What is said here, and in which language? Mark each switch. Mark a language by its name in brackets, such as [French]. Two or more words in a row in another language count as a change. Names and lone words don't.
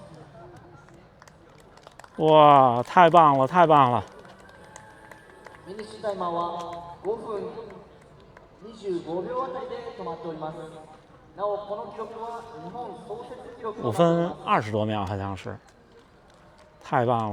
[Chinese] 哇，太棒了，太棒了！ [Japanese] フィニッシュタイマーは5分25秒あたりで止まっております。なおこの記録は日本創設記録 [Chinese] 5分20 多秒好像是，太棒了！